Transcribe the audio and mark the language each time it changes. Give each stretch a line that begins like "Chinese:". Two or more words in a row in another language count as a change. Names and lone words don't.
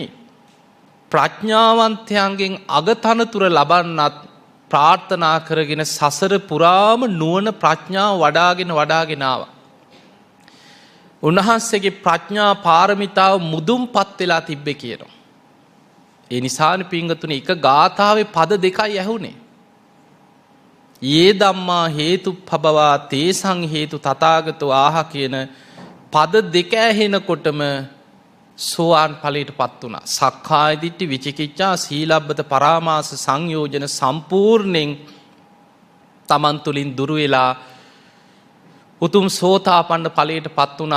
Sinhala: ප්‍රඥාවන්තයන්ගෙන් අගතනතුර ලබන්නත් ප්‍රාර්ථනා කරගෙන සසර පුරාම නුවණ ප්‍රඥාව වඩාගෙන ආවා. උන්වහන්සේගේ ප්‍රඥා පාරමිතාව මුදුන්පත් වෙලා තිබ්බේ කියනවා. ඒ නිසානේ පින්වතුනි එක ගාථාවේ පද දෙකයි ඇහුනේ.
Pali: යේ ධම්මා හේතුප්පබවා තේසං හේතු තථාගතෝ ආහ
Sinhala: කියන පද දෙක ඇහෙනකොටම සෝවාන් ඵලයට පත් වුණා.
Pali: සක්කාය දිට්ඨි,
Sinhala: විචිකිච්ඡා,
Pali: සීලබ්බත පරාමාස
Sinhala: සංයෝජන සම්පූර්ණයෙන් තමන් තුළින් දුරු වෙලා උතුම් සෝතාපන්න ඵලයට පත් වුණා.